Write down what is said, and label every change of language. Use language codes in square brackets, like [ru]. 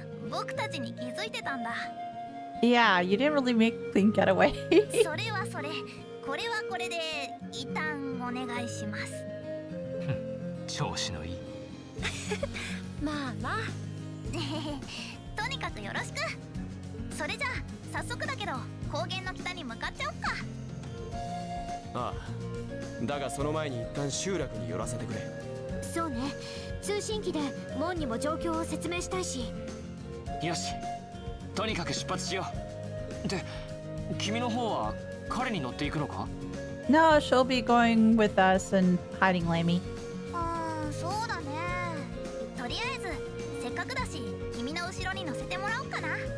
[ja] 僕たちに気づいてたんだ。 [en] Yeah, you didn't really make a clean getaway. [ja] それはそれ、これはこれで一旦お願いします。調子のいい。まあまあ。とにかくよろしく。それじゃあ早速だけど高原の北に向かっちゃおっか。ああ、だがその前に一旦集落に寄らせてくれ。そうね。通信機で門にも状況を説明したいし。よし、とにかく出発しよう。で、君の方は彼に乗っていくのか？ [en] No, she'll be going with us and hiding Lammy. [ja] そうだね。とりあえずせっかくだし君の後ろに乗せてもらおうかな。